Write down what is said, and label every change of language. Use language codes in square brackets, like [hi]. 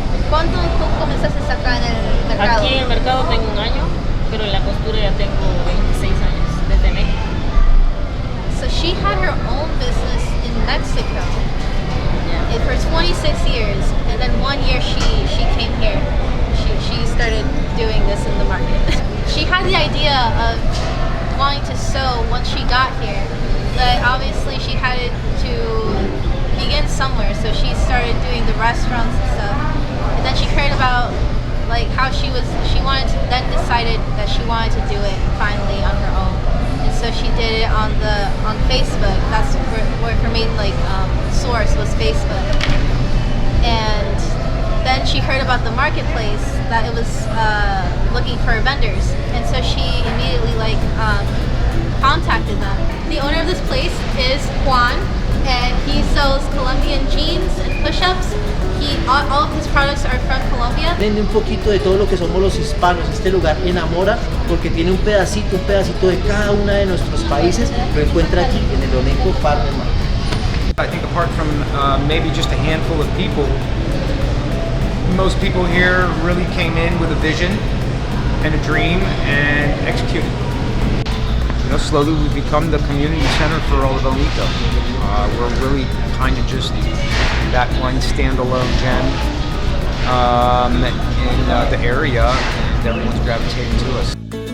[es] ¿Cuánto tú comenzaste acá en el mercado? Aquí en el mercado tengo 1 año, pero en la costura ya tengo 26 años desde México. [en] So she had her own business in Mexico for 26 years, and then 1 year she came here. She started doing this in the market. She had the idea of wanting to sew once she got here, but obviously she had to begin somewhere, so she started doing the restaurants and stuff. And then she cared about like how she wanted to, then decided that she wanted to do it finally on her own. And so she did it on Facebook. That's where her main source was Facebook. And then she heard about the marketplace that it was looking for vendors, and so she immediately contacted them. The owner of this place is Juan, and he sells Colombian jeans and push-ups. All of his products are from Colombia. [es] Aprende un poquito de todo lo que somos los hispanos. Este lugar enamora porque tiene un pedacito de cada una de nuestros países. Lo encuentra aquí en el Oneco Farmers Market. [en] I think apart from maybe just a handful of people, most people here really came in with a vision and a dream and executed. You know, slowly we've become the community center for all of Oneco. We're really kind of just that one standalone gem in the area, and everyone's gravitating to us.